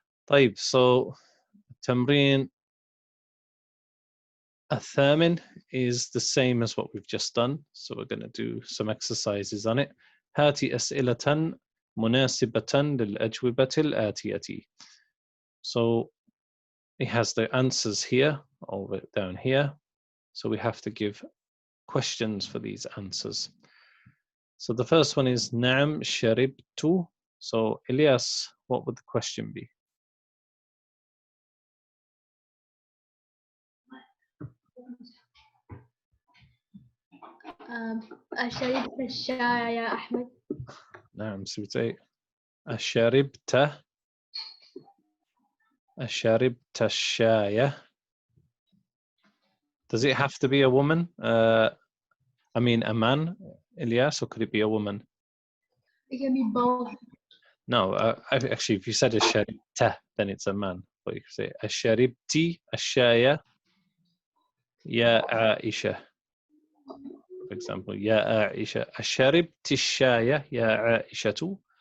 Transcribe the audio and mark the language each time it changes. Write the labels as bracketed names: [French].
[English] طيب, so [Arabic] تمرين الثامن [English] is the same as what we've just done. So we're going to do some exercises on it. [Arabic] هاتي أسئلة مناسبة للأجوبة الآتية. [English] So it has the answers here, over down here. So we have to give questions for these answers. So the first one is [Arabic] نعم شربت. [English] So Elias, what would the question be? [Arabic] أشربت الشاي يا أحمد؟ [English] نعم, so we say أشربت [Arabic] أشربت الشاي. [English] Does it have to be a woman? I mean a man, Ilyas, or could it be a woman? It can be both. No, actually, if you said أشربت, then it's a man. But you could say [Arabic] أشربتي الشاي يا عائشة. [English] For example, [Arabic] يا عائشة أشربت الشاي يا عائشة.